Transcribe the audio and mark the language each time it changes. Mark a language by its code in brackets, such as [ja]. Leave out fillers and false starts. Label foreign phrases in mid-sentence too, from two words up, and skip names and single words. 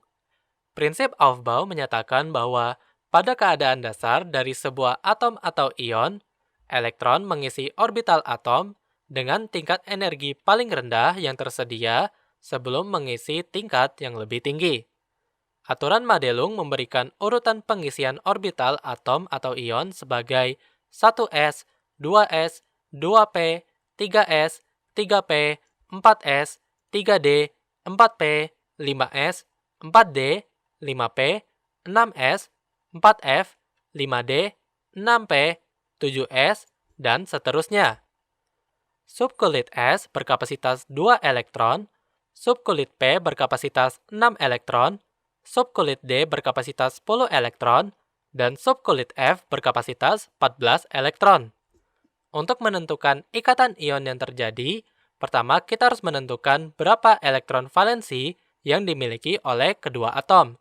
[id] Prinsip Aufbau menyatakan bahwa pada keadaan dasar dari sebuah atom atau ion, elektron mengisi orbital atom dengan tingkat energi paling rendah yang tersedia sebelum mengisi tingkat yang lebih tinggi. Aturan Madelung memberikan urutan pengisian orbital atom atau ion sebagai 1s, 2s, 2p, 3s, 3p, 4s, 3d, 4p, 5s, 4d, 5p, 6s, 4f, 5d, 6p, 7s, dan seterusnya. Subkulit S berkapasitas 2 elektron, subkulit P berkapasitas 6 elektron, subkulit D berkapasitas 10 elektron, dan subkulit F berkapasitas 14 elektron. Untuk menentukan ikatan ion yang terjadi, pertama kita harus menentukan berapa elektron valensi yang dimiliki oleh kedua atom.